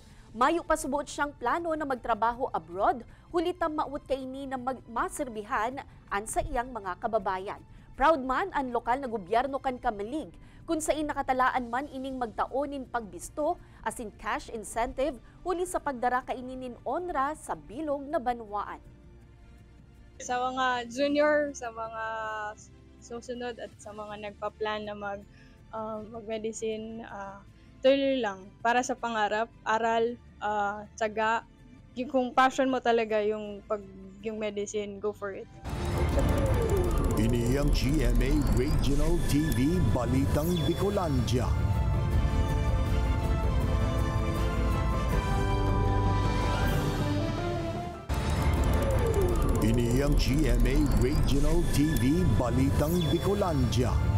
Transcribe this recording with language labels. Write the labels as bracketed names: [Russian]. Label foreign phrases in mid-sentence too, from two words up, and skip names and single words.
[Bikol] Mayo pa subuot siyang plano na magtrabaho abroad, hulitam maut kaini na maserbihan an sa iyang mga kababayan. Proud man ang lokal na gobyerno kan Kamalig, kung saan nakatalaan man ining magtaonin pagbisto asin [English] cash incentive [Bikol] huli sa pagdara kaininin onra sa bilog na banwaan. [Filipino] Sa mga junior, sa mga susunod at sa mga nagpa-plan na mag-medicine, tuloy lang para sa pangarap, aral, tsaga. Kung passion mo talaga yung medicine, [English] go for it. [Bikol] Ini ang GMA Regional TV Balitang Bicolandia. Ini ang GMA Regional TV Balitang Bicolandia.